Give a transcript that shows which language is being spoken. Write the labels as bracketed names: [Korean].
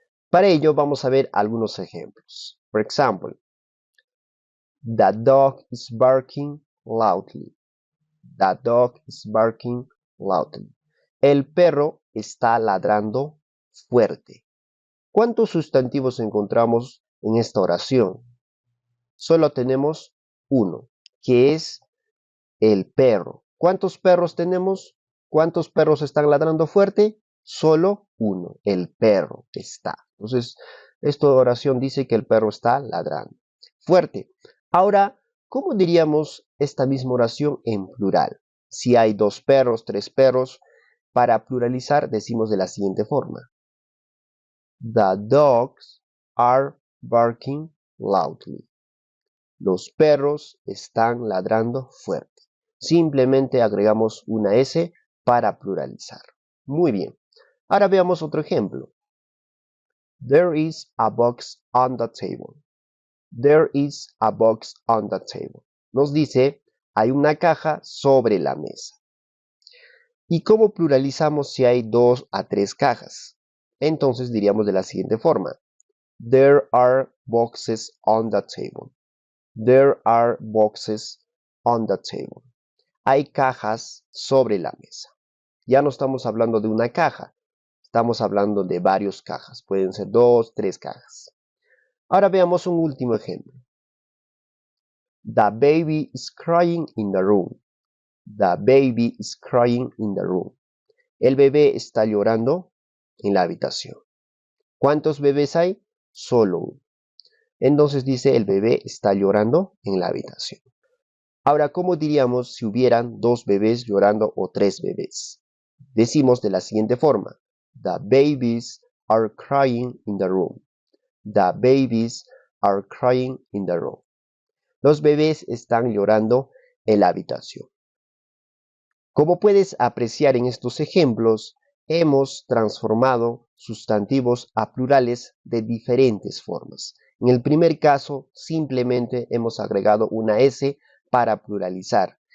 [Spanish] Para ello vamos a ver algunos ejemplos. [English] For example, the dog is barking loudly. The dog is barking loudly. [Spanish] El perro está ladrando fuerte. ¿Cuántos sustantivos encontramos en esta oración? Solo tenemos uno, que es el perro. ¿Cuántos perros tenemos? ¿Cuántos perros están ladrando fuerte? Solo uno, el perro está. Entonces, esta oración dice que el perro está ladrando fuerte. Ahora, ¿cómo diríamos esta misma oración en plural? Si hay 2 perros, 3 perros, para pluralizar decimos de la siguiente forma. [English] The dogs are barking loudly. [Spanish] Los perros están ladrando fuerte. Simplemente agregamos una S para pluralizar. Muy bien. Ahora veamos otro ejemplo. [English] There is a box on the table. There is a box on the table. [Spanish] Nos dice, hay una caja sobre la mesa. ¿Y cómo pluralizamos si hay 2 a 3 cajas? Entonces diríamos de la siguiente forma. [English] There are boxes on the table. There are boxes on the table. [Spanish] Hay cajas sobre la mesa. Ya no estamos hablando de una caja. Estamos hablando de varias cajas. Pueden ser 2, 3 cajas. Ahora veamos un último ejemplo. [English] The baby is crying in the room. The baby is crying in the room. [Spanish] El bebé está llorando en la habitación. ¿Cuántos bebés hay? Solo uno. Entonces dice el bebé está llorando en la habitación. Ahora, ¿cómo diríamos si hubieran 2 bebés llorando o 3 bebés? Decimos de la siguiente forma. [English] The babies are crying in the room. The babies are crying in the room. [Spanish] Los bebés están llorando en la habitación. Como puedes apreciar en estos ejemplos, hemos transformado sustantivos a plurales de diferentes formas. En el primer caso, simplemente hemos agregado una S para pluralizar.